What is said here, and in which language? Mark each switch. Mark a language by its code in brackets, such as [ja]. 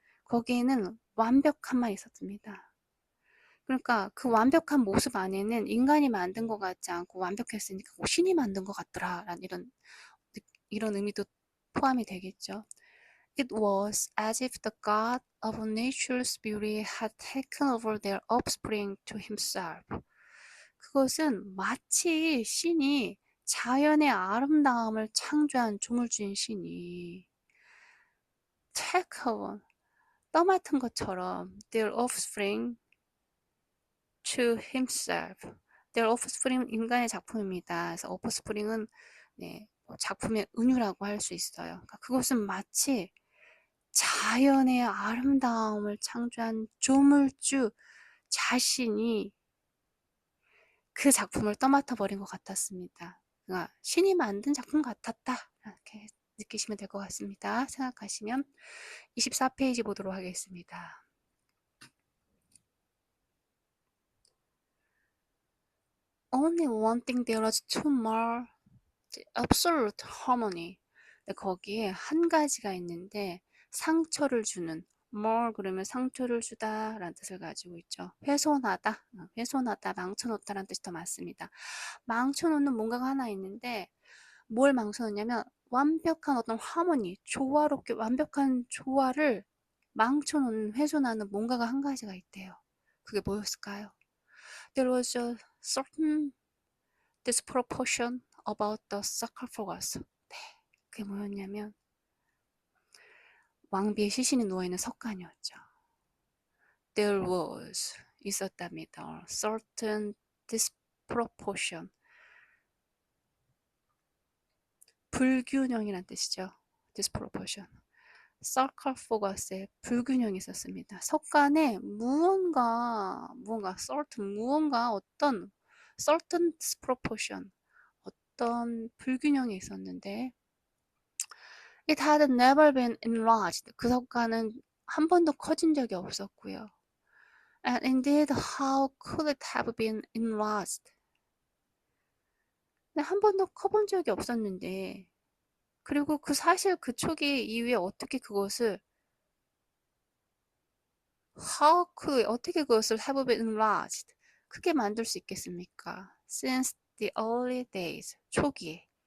[ko] 거기에는 완벽함만 있었습니다. 그러니까 그 완벽한 모습 안에는 인간이 만든 것 같지 않고 완벽했으니까 신이 만든 것 같더라라는 이런 의미도 포함이 되겠죠. [en] It was as if the god of nature's beauty had taken over their offspring to himself. [ko] 그것은 마치 신이 자연의 아름다움을 창조한 조물주인 신이 take over, 떠맡은 것처럼 [en] their offspring to himself. Their offspring [ko] 은 인간의 작품입니다. 그래서 offspring은 네, 작품의 은유라고 할 수 있어요. 그러니까 그것은 마치 자연의 아름다움을 창조한 조물주 자신이 그 작품을 떠맡아 버린 것 같았습니다. 그러니까 신이 만든 작품 같았다. 이렇게 느끼시면 될 것 같습니다. 생각하시면 24페이지 보도록 하겠습니다. [en] Only one thing there was to mar absolute harmony. [ko] 거기에 한 가지가 있는데 상처를 주는 more 그러면 상처를 주다 라는 뜻을 가지고 있죠. 훼손하다, 훼손하다, 망쳐놓다 라는 뜻이 더 맞습니다. 망쳐놓는 뭔가가 하나 있는데 뭘 망쳐놓냐면 완벽한 어떤 하모니, 조화롭게 완벽한 조화를 망쳐놓는, 훼손하는 뭔가가 한 가지가 있대요. 그게 뭐였을까요? [en] There was a certain disproportion about the sarcophagus. [ko] 네, 그게 뭐였냐면 왕비의 시신이 누워있는 석관이었죠. [en] There was [ko] 있었답니다. certain disproportion 불균형이란 뜻이죠. disproportion sarcophagus에 불균형이 있었습니다. 석관에 무언가 certain 무언가 어떤 certain disproportion 어떤 불균형이 있었는데 [en] It had never been enlarged. [ko] 그 석가는 한 번도 커진 적이 없었고요. [en] And indeed, how could it have been enlarged? [ko] 한 번도 커본 적이 없었는데, 그리고 그 사실 그 초기 이후에 어떻게 그것을 어떻게 그것을 [en] have been enlarged? [ko] 크게 만들 수 있겠습니까? [en] Since the early days. [ko] 초기에.